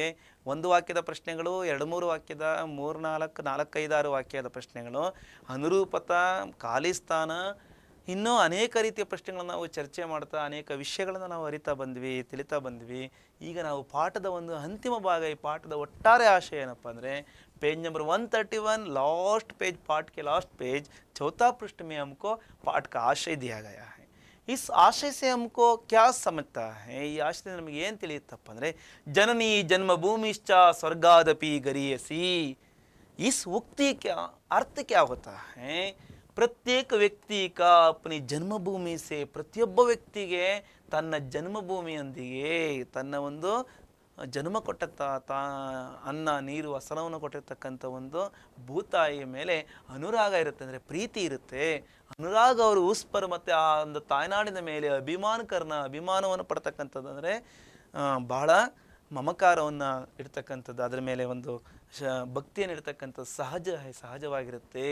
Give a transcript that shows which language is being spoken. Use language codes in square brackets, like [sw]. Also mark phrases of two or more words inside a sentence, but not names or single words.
[kn] ಒಂದು ವಾಕ್ಯದ ಪ್ರಶ್ನೆಗಳು, 2-3 ವಾಕ್ಯದ, 3-4, 4-5-6 ವಾಕ್ಯದ ಪ್ರಶ್ನೆಗಳು, ಅನುರೂಪತ, ಖಾಲಿ ಸ್ಥಾನ, ಇನ್ನೂ ಅನೇಕ ರೀತಿಯ ಪ್ರಶ್ನೆಗಳನ್ನು ನಾವು ಚರ್ಚೆ ಮಾಡ್ತಾ ಅನೇಕ ವಿಷಯಗಳನ್ನು ನಾವು ಅರಿತಾ ಬಂದ್ವಿ, ತಿಳಿತಾ ಬಂದ್ವಿ. ಈಗ ನಾವು ಪಾಠದ ಒಂದು ಅಂತಿಮ ಭಾಗ, ಈ ಪಾಠದ ಒಟ್ಟಾರೆ ಆಶಯ ಏನಪ್ಪ ಅಂದರೆ [hi] पेज नंबर 131 लास्ट पेज, पाठ के लास्ट पेज, चौथा पृष्ठ में हमको पाठ का आशय दिया गया है. इस आशय से हमको क्या समझता है, [kn] ಈ ಆಶಯದಿಂದ ನಮಗೆ ಏನು ತಿಳಿಯುತ್ತಪ್ಪ ಅಂದರೆ [sa] जननी जन्मभूमिश्च स्वर्गादपि गरीयसी. [hi] इस उक्ति का अर्थ क्या होता है? प्रत्येक व्यक्ति का अपनी जन्मभूमि से, [kn] ಪ್ರತಿಯೊಬ್ಬ ವ್ಯಕ್ತಿಗೆ ತನ್ನ ಜನ್ಮಭೂಮಿಯೊಂದಿಗೆ, ತನ್ನ ಒಂದು ಜನ್ಮ ಕೊಟ್ಟ ಅನ್ನ ನೀರು ಹಸನವನ್ನು ಕೊಟ್ಟಿರ್ತಕ್ಕಂಥ ಒಂದು ಭೂತಾಯಿಯ ಮೇಲೆ ಅನುರಾಗ ಇರುತ್ತೆ, ಅಂದರೆ ಪ್ರೀತಿ ಇರುತ್ತೆ. ಅನುರಾಗ ಅವರು ಉಸ್ಪರ್ ಮತ್ತು ಆ ಒಂದು ತಾಯ್ನಾಡಿನ ಮೇಲೆ ಅಭಿಮಾನವನ್ನು ಪಡ್ತಕ್ಕಂಥದ್ದು, ಅಂದರೆ ಬಹಳ ಮಮಕಾರವನ್ನು ಇಡ್ತಕ್ಕಂಥದ್ದು, ಅದರ ಮೇಲೆ ಒಂದು ಭಕ್ತಿಯನ್ನು ಇಡ್ತಕ್ಕಂಥದ್ದು ಸಹಜವಾಗಿರುತ್ತೆ.